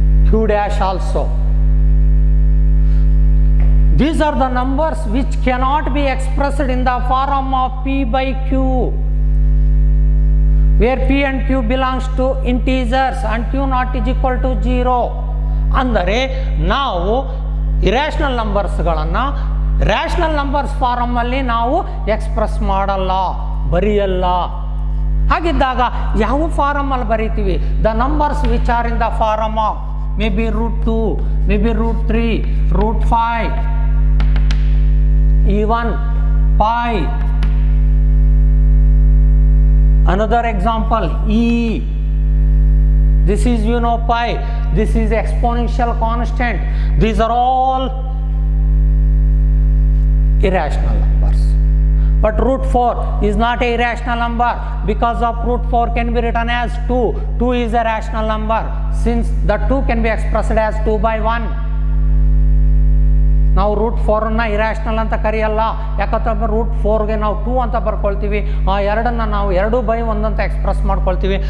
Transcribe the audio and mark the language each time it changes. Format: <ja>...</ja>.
<en>Q dash also. These are the numbers which cannot be expressed in the form of P by Q, where P and Q belongs to integers and Q naught is equal to 0.</en> <kn>ಅಂದರೆ ನಾವು irrational ನಂಬರ್ಸ್ಗಳನ್ನು rational numbers ಫಾರಮಲ್ಲಿ ನಾವು express ಮಾಡಲ್ಲ, ಬರೆಯಲ್ಲ. ಹಾಗಿದ್ದಾಗ ಯಾವ ಫಾರಮಲ್ಲಿ ಬರೀತೀವಿ?</kn> <en>The numbers which are in the form of may be √2, may be √3, √5, even pi. Another example, e. this is pi, this is exponential constant. These are all irrational numbers. But root 4 is not a irrational number, because of root 4 can be written as 2. 2 is a rational number, since the 2 can be expressed as 2 by 1.</en> <kn>ನಾವು root 4ಅನ್ನು irrational ಅಂತ ಕರೆಯಲ್ಲ, ಯಾಕಂತಂದ್ರೆ root 4ಗೆ ನಾವು 2 ಅಂತ ಬರ್ಕೊಳ್ತೀವಿ, ಆ ಎರಡನ್ನು ನಾವು 2/1 ಅಂತ express ಮಾಡ್ಕೊಳ್ತೀವಿ.</kn>